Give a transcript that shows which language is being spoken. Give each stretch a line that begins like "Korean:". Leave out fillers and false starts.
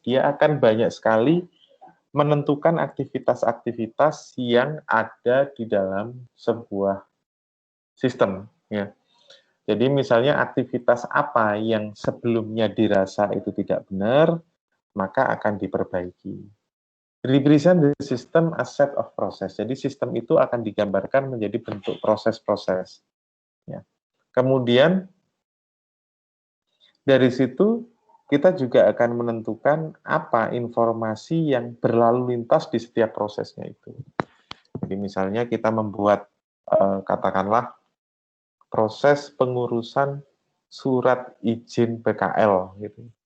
Indonesian: Dia akan banyak sekali menentukan aktivitas-aktivitas yang ada di dalam sebuah sistem. Ya. Jadi misalnya aktivitas apa yang sebelumnya dirasa itu tidak benar, maka akan diperbaiki.
English: Represent the system as set of process.
Indonesian: Jadi sistem itu akan digambarkan menjadi bentuk proses-proses. Ya. Kemudian dari situ kita juga akan menentukan apa informasi yang berlalu lintas di setiap prosesnya itu. Jadi misalnya kita membuat katakanlah proses pengurusan surat izin PKL gitu.